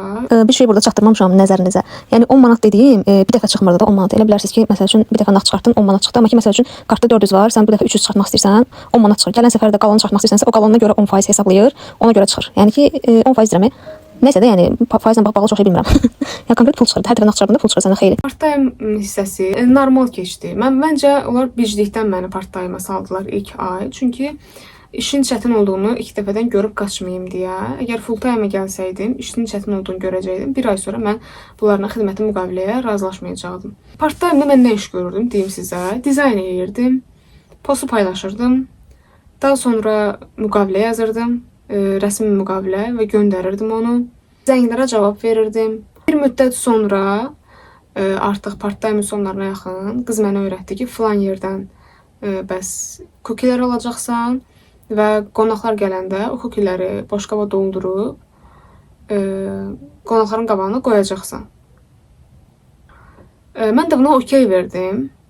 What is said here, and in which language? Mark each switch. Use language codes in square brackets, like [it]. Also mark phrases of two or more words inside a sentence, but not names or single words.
[az] Bir şey burada çatdırmamışam nəzərinizə. Yəni 10 manat dediyim bir dəfə çıxmırdı da 10 manat. Elə bilərsiniz ki, məsəl üçün bir dəfə nağd çıxartdın, 10 manat çıxdı, amma ki məsəl üçün kartda 400 var, sən bu dəfə 300 çıxartmaq istəyirsən, 10 manat çıxır. Gələn səfər də qalanını çıxartmaq istəyirsənsə, o qalanına görə 10% hesablayır, ona görə çıxır. Yəni ki 10% deyirəm. Nəysə də, yəni faizlə bağlı çox şey bilmirəm. Ya konkret pul çıxırdı. Hər dəfə nağd çıxardığında pul çıxır sənə xeyli. Part-time hissəsi normal keçdi. Məncə onlar biclikdən məni part-time'a saldılar ilk ay. Çünki işin çətin olduğunu ilk dəfədən görüb qaçmayım deyə. Əgər full-time'a gəlsəydim, işin çətin olduğunu görəcəkdim. Bir ay sonra mən bunlarla xidməti müqaviləyə razılaşmayacaqdım. Part-time'da mən nə iş görürdüm, deyim sizə. Dizayn edirdim, postu paylaşırdım. Daha sonra müqavilə yazırdım. Rəsmi müqavilə və göndərirdim onu. Zənglərə cavab verirdim. Bir müddət sonra artıq part-time sonlarına yaxın qız mənə öyrətdi ki, filan yerdən bəs kukilər alacaqsan və qonaqlar gələndə o kukiləri boşqaba doldurub qonaqların qabağına qoyacaqsan. Mən də buna okey verdim.